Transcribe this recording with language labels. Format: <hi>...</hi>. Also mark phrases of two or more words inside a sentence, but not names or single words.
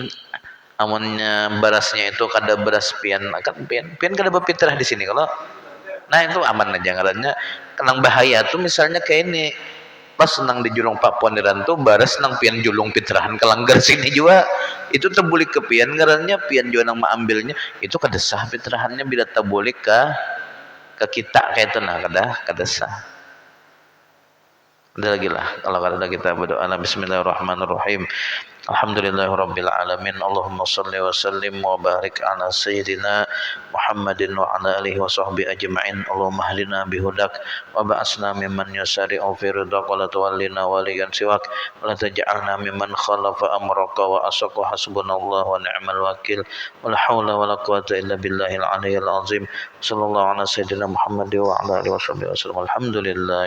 <bjn>Amunnya berasnya itu kada beras pian kan pian kada berfitrah di sini kalau nah itu aman aja ngarannya kenang bahaya tuh misalnya kayak ini pas senang di julung Pak Poniran tuh baras senang pian julung fitrahan kelanggar sini juga itu terbulik ke pian ngarannya pian juga nang ambilnya itu kada sah fitrahannya bila terbulik ke kita kayak itu nah kada sah. Ada lagi lah kalau ada kita berdoa bismillahirrahmanirrahim.</bjn> <ar>الحمد لله رب العالمين اللهم صل وسلم وبارك على سيدنا محمد وعلى آله وصحبه أجمعين. اللهم اهدنا بهداك واجعلنا ممن يسارع في رضاك ولا تولنا وليا سواك ولا تجعلنا ممن خالف أمرك وعصاك حسبنا الله ونعم الوكيل. ولا حول ولا قوة إلا بالله العلي العظيم. صلى الله على سيدنا محمد وعلى آله وصحبه وسلم.</ar>